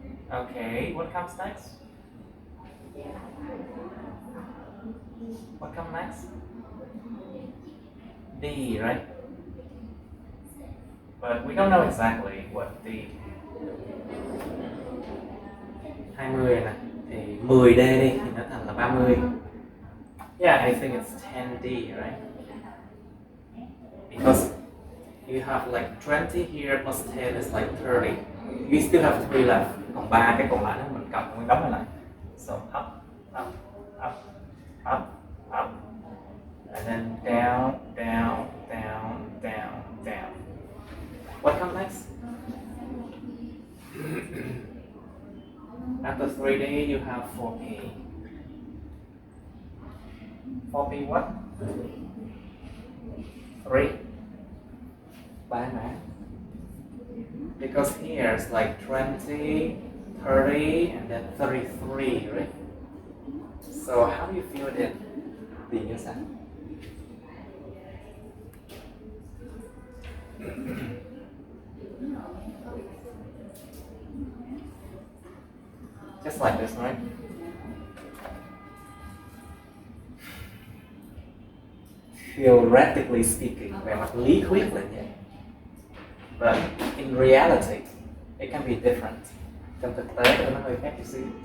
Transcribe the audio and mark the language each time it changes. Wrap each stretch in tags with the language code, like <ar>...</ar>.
<en>Okay, what comes next? What comes next? D, right? But we don't know exactly what D.</en> <vi>20 nè, thì 10D đi thì nó thành là 30.</vi> <en>Yeah, I think it's 10D, right? Because you have like 20 here plus 10 is like 30. You still have 3 left.</en> <vi>Còn 3 cái còn lại nó mình cộng nguyên đống lại.</vi> <en>So up, up, up, up, up. And then down, down, down, down, down. What comes next? After 3D, you have 4P. 4P what? 3. Bye, man. Because here it's like 20, 30, and then 33, right? So how do you feel it in?</en> <vi>Thì như sao?</vi> <en>Just like this, right? Theoretically speaking,</en> <vi>về mặt lý thuyết là vậy.</vi> <en>But in reality, it can be different.</en> <vi>Trong thực tế nó hơi khác chút xíu.</vi>